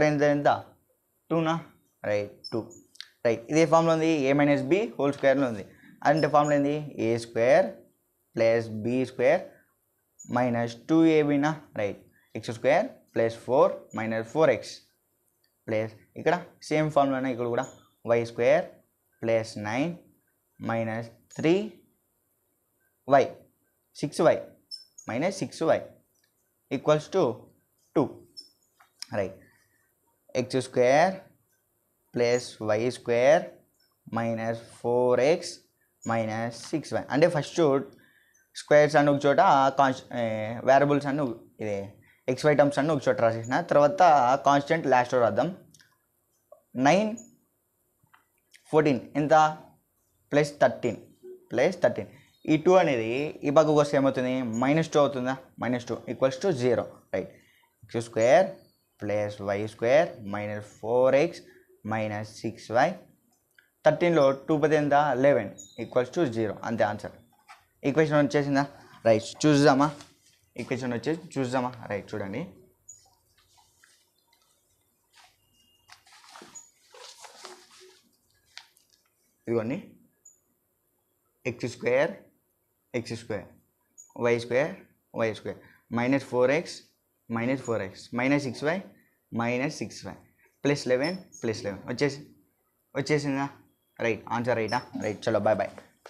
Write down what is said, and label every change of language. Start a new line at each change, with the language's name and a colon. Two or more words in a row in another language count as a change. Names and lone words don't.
Telugu: ఎంత 2 రైట్ 2, రైట్. ఇదే ఫార్ములా ఉంది, a - b
English: whole squareలో
Telugu: ఉంది, అంటే ఫార్ములా ఏంది a² + b² - 2ab, రైట్. x² + 4 - 4x ప్లస్ ఇక్కడ
English: same formulaనే
Telugu: ఇక్కడ కూడా y² + 9 - 3y 6y - 6y = 2, రైట్. x² + y² - 4x - 6y అంటే
English: first squares
Telugu: అన్ని ఒక చోట, వేరియబుల్స్ అన్ని ఇది xy టర్మ్స్ అన్ని ఒక చోట రాసేసిన తర్వాత
English: constant lastలో
Telugu: రాద్దాం. 9 14 ఎంత +13 ఈ 2 అనేది ఈ పక్కకు వస్తే ఏమవుతుంది -2 అవుతుందా, -2 = 0, రైట్. x² + y² - 4x - 6y 13లో 2 పోతే ఎంత 11 = 0, అంతే ఆన్సర్. ఈక్వేషన్ వచ్చేసిందా, రైట్. చూద్దామా, ఈక్వేషన్ వచ్చేసి చూద్దామా, రైట్. చూడండి, ఇదిగోండి x² y² y² -4x -6y +11 వచ్చేసిందా, రైట్.
English: answer rightా, right.
Telugu: చలో
English: bye bye.